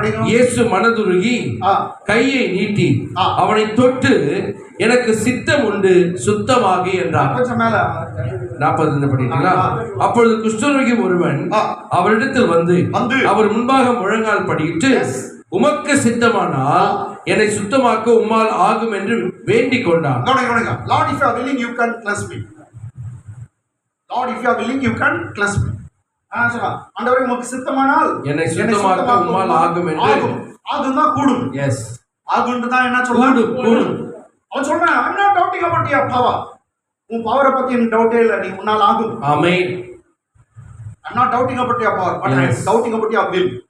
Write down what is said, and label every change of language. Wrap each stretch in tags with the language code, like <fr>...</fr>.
<ta>இயேசு மனதுருகி கையை நீட்டி அவனை தொட்டு, எனக்கு சித்தம் உண்டு, சுத்தமாகி என்றார். கொஞ்சம் மேல 40 படிக்கிறீங்களா? அப்பொழுது குஷ்டரோகி ஒருவன் அவரிடத்தில் வந்து அவர் முன்பாக முழங்கால் படியிட்டு, உமக்கு சித்தமானால் என்னை சுத்தமாக்க உம்மால் ஆகும் என்று வேண்டிக் கொண்டான்.</ta> <en>Lord, if you are willing, you can cleanse me. Lord, if you are willing, you can cleanse me.</en> <ta>ஆண்டவரே உமக்கு சித்தமானால் என்னை சுத்தமாக்க உம்மால் ஆகும் என்று. ஆகும்னா கூடும்.</ta> <en>yes,</en> <ta>ஆகும்னு தான் என்ன சொல்றான், கூடும். அவன் சொல்றான்,</ta> <en>I'm not doubting about your power.</en> <ta>உன் பவரை பத்தி எனக்கு டவுட்டே இல்லை, நீ உன்னால் ஆகும். ஆமென்.</ta> <en>I'm not doubting about your power, but I am doubting about your will.</en>